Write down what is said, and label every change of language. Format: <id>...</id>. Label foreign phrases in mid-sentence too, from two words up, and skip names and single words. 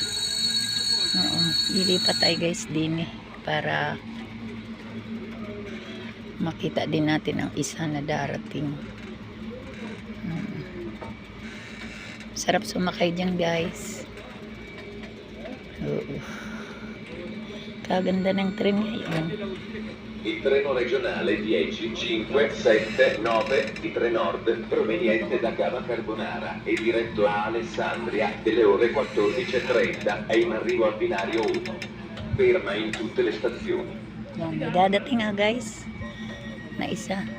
<tl>Lilipat tayo guys din eh, para makita din natin ang isa na darating. Sarap sumakay dyan guys. Kaganda ng tren ngayon.</tl> <it>Il treno regionale 10, 5, 7, 9 di Trenord proveniente da Cava Carbonara e diretto a Alessandria delle ore 14:30 è in arrivo al binario 1. Ferma in tutte le stazioni.</it> <tl>Yan, dadating nga guys na isa.</tl>